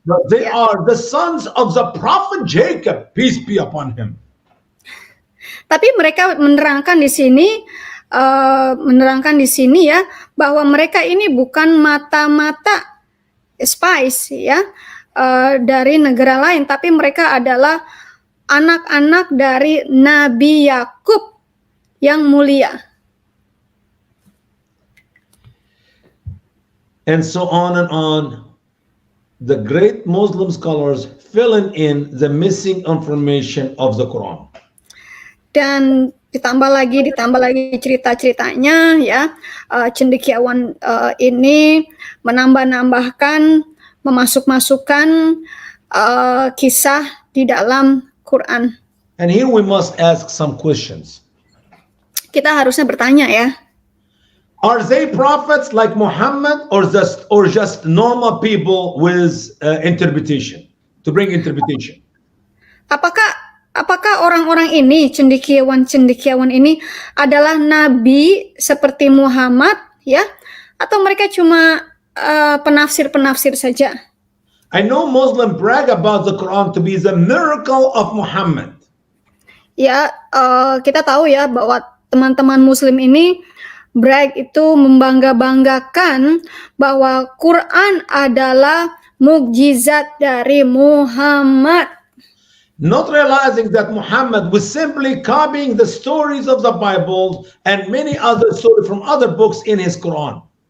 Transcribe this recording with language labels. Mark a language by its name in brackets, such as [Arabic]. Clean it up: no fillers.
[English] But they are the sons of the prophet Jacob, peace be upon him. [Indonesian] Tapi mereka menerangkan di sini ya, bahwa mereka ini bukan mata-mata spies ya, dari negara lain, tapi mereka adalah anak-anak dari Nabi Yakub yang mulia. [English] and so on. The great Muslim scholars filling in the missing information of the Quran. [Indonesian] Dan ditambah lagi cerita-ceritanya ya, cendekiawan ini menambahkan, memasukkan kisah di dalam Quran. [English] And here we must ask some questions. [Indonesian] Kita harusnya bertanya ya, [English] Are they prophets like Muhammad, or just normal people with interpretation, to bring interpretation? [Indonesian] Apakah orang-orang ini, cendekiawan ini adalah nabi seperti Muhammad ya, atau mereka cuma penafsir saja? [English] I know Muslims brag about the Quran to be the miracle of Muhammad. [Indonesian] Ya, kita tahu ya bahwa teman-teman Muslim ini brag itu membangga-banggakan bahwa Quran adalah mukjizat dari Muhammad. [English] Not realizing that Muhammad was simply copying the stories of the Bible and many other stories from other books in his Quran.